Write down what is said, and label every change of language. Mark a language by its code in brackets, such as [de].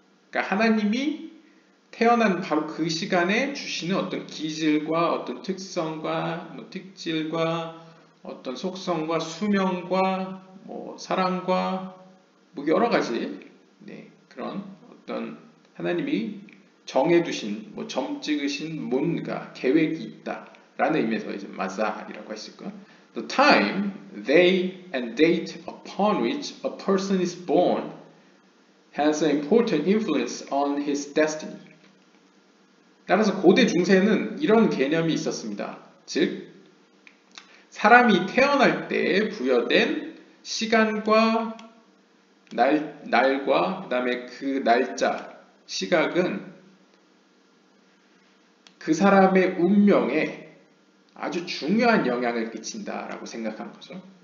[ko] 그러니까 하나님이 태어난 바로 그 시간에 주시는 어떤 기질과 어떤 특성과 특질과 어떤 속성과 수명과 사랑과 여러 가지 그런 어떤 하나님이 정해두신 점 찍으신 뭔가 계획이 있다라는 의미에서 이제 마잘이라고 했을까. [en] The time, day, and date upon which a person is born has an important influence on his destiny. [ko] 따라서 고대 중세는 이런 개념이 있었습니다. 즉, 사람이 태어날 때 부여된 시간과 날과 그 다음에 그 날짜, 시각은 그 사람의 운명에 아주 중요한 영향을 끼친다라고 생각한 거죠.